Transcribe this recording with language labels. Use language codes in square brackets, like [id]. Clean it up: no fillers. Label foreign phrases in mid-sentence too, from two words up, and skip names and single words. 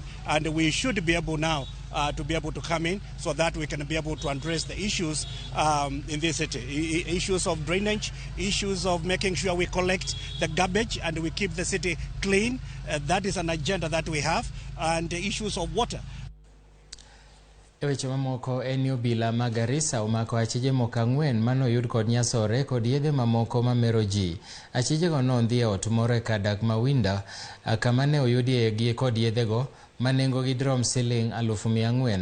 [en] And we should be able now to be able to come in so that we can be able to address the issues in this city. Issues of drainage, issues of making sure we collect the garbage and we keep the city clean. That is an agenda that we have. And the issues of water. [luo] E weche mamoko en obila ma Garissa omako achije moko 4 manoyud kod nyasore kod yedhe mamoko mamero ji. Achijego nondhi e ot moro e kadak Mawinda kama ne oyudie kod yedhego manengogi drom siling 400,000.